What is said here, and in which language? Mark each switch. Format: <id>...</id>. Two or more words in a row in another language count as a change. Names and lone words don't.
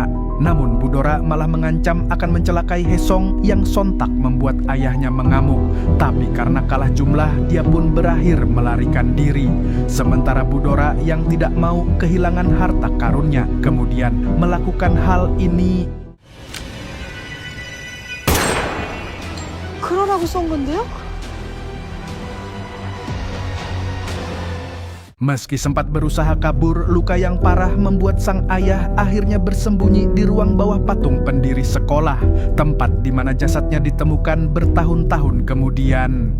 <id>Namun Bu Dora malah mengancam akan mencelakai Haesong yang sontak membuat ayahnya mengamuk. Tapi karena kalah jumlah, dia pun berakhir melarikan diri. Sementara Bu Dora yang tidak mau kehilangan harta karunnya kemudian melakukan hal ini.</id> <ko>그러라고 쏜 건데요?</ko> <id>Meski sempat berusaha kabur, luka yang parah membuat sang ayah akhirnya bersembunyi di ruang bawah patung pendiri sekolah, tempat di mana jasadnya ditemukan bertahun-tahun kemudian.</id>